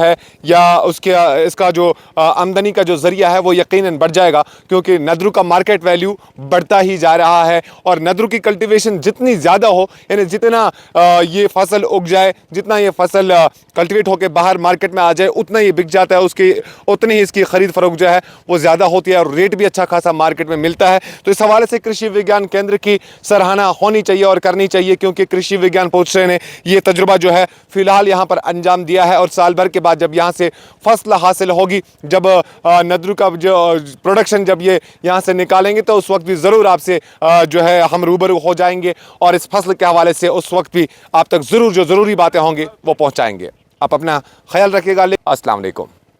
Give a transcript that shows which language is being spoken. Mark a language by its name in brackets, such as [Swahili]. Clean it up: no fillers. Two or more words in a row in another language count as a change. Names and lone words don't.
[Urdu] ہے یا اس کا جو آمدنی کا جو ذریعہ ہے وہ یقیناً بڑھ جائے گا کیونکہ ندرو کا [English] market value [Urdu] بڑھتا ہی جا رہا ہے اور ندرو کی کلٹیویشن جتنی زیادہ ہو یعنی جتنا یہ فصل اگ جائے جتنا یہ فصل کلٹیویٹ ہو کے باہر مارکیٹ میں آ جائے اتنا یہ بک جاتا ہے اس کی اتنی ہی اس کی خرید فروخت جو ہے وہ زیادہ ہوتی ہے اور ریٹ بھی اچھا خاصا مارکیٹ میں ملتا ہے تو اس حوالے سے کرشی وگیان کیندر کی سراہنا ہونی چاہیے اور کرنی چاہیے کیونکہ کرشی وگیان پوچھرے نے یہ تجربہ جو ہے فی الحال یہاں پر انجام دیا ہے اور سال بھر کے بعد جب یہاں سے فصل حاصل ہوگی جب ندرو کا جو پروڈکشن جب یہ یہاں سے نکالیں گے تو اس وقت بھی ضرور آپ سے جو ہے ہم روبرو ہو جائیں گے اور اس فصل کے حوالے سے اس وقت بھی آپ تک ضرور جو ضروری باتیں ہوں گے وہ پہنچائیں گے آپ اپنا خیال رکھیے گا [Arabic] السلام علیکم